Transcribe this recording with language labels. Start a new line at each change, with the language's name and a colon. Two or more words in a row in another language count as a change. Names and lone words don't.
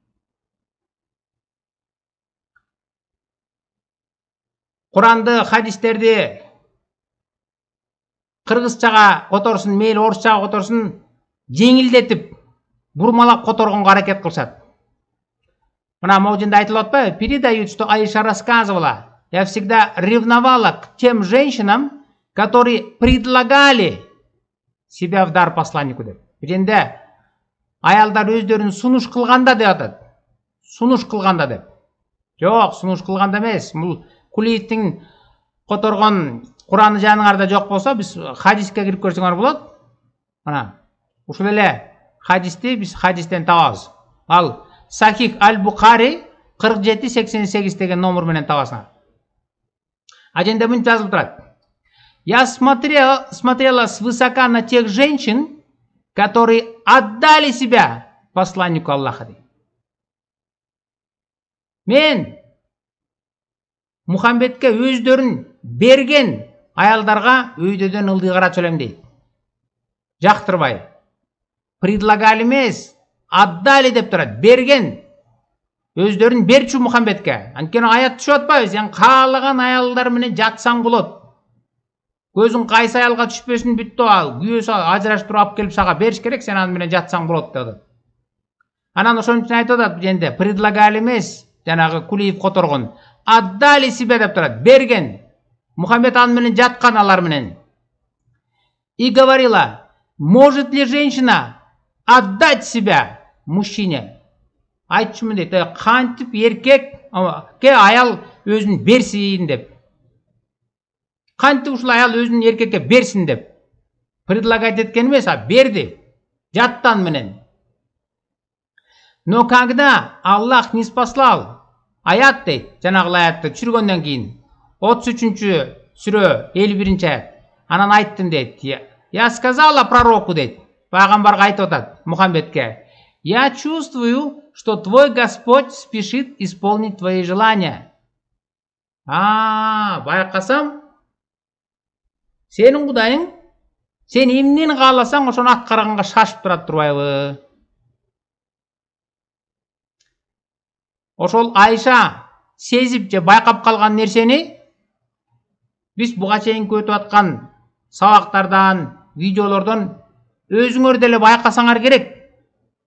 Kyrgyz: Куранды, хадистерди кыргызчага которсун, мейли орусчага которсун, жеңилдетип, бурмалап которгонго аракет кылышат. Мына могунда айтылып атпайбы?
Russian: Передают, что Аиша рассказывала: я всегда ревновала к тем женщинам, которые предлагали себя в дар посланнику деп.
Kyrgyz: Биринде аялдар өздөрүн сунуш кылганда деп атат. Сунуш кылганда деп. Жок, сунуш кылганда эмес. Бул Кулиевтин которгон Кураны жаныңарда жок болсо, биз хадиске кирип көрсөңөр болот. Мына ушул эле хадисти биз хадистен табабыз. Ал Сахих Аль-Бухари 4788 деген номер менен табасыңар. Аженде мынтип жазылып турат:
Russian: я смотрела свысока на тех женщин, которые отдали себя посланнику Аллаха.
Kyrgyz: Мен Мухаммедке өздөрүн берген аялдарга өйдөдөн ылдый карачу элем дейт. Жактырбай. Предлагали эмес, отдали деп турат. Берген. Өздөрүн берчү Мухаммедке. Анткени аят түшүп атпайбы? Сен каалаган аялдар менен жатсаң болот. Көзүң кайсы аялга түшпөсүн, бүттү, ал күйөөсү ажыраштырып алып келип сага бериш керек, сен аны менен жатсаң болот деп. Анан ошон үчүн айтып атат, женде предлагали эмес, жанагы Кулиев которгон.
Russian: Отдали себя
Kyrgyz: деп турат. Берген. Мухаммед аны менен жаткан алар менен.
Russian: И говорила: может ли женщина отдать себя мужчине?
Kyrgyz: Айтчумун дейт, кантип эркекке аял өзүн берсин деп. Кантип ушул аял өзүн эркекке берсин деп. Предлагать эткен эмес, а берди. Жаттан менен.
Russian: Но когда Аллах не спаслал
Kyrgyz: аят дейт, жанагы аятты түшүргөндөн кийин 33-сүрө 51-аят. Анан айттым дейт.
Russian: Я сказала пророку дейт.
Kyrgyz: Пайгамбарга айтып атат, Мухаммедке:
Russian: я чувствую, что твой Господь спешит исполнить твои желания.
Kyrgyz: Байкасам, сенин Кудайың, сен эмнени кааласаң, ошону аткарганга шашып турат турбайбы? Ошол Айша сезип же байкап калган нерсени биз буга чейин өтүп аткан сабактардан, видеолордон өзүңөр деле байкасаңар керек.